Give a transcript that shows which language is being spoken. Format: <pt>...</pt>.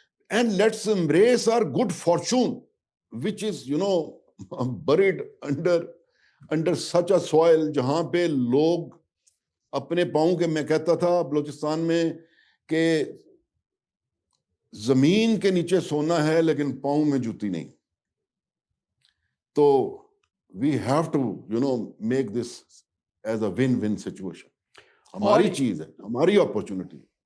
<en>and let's embrace our good fortune which is buried under such a soil،</en> <ur>جہاں پہ لوگ اپنے پاؤں کے، میں کہتا تھا بلوچستان میں کہ زمین کے نیچے سونا ہے لیکن پاؤں میں جوتی نہیں.</ur> <en>تو we have to make this as a win-win situation.</en> <ur>ہماری چیز ہے، ہماری اپرچونٹی.</ur>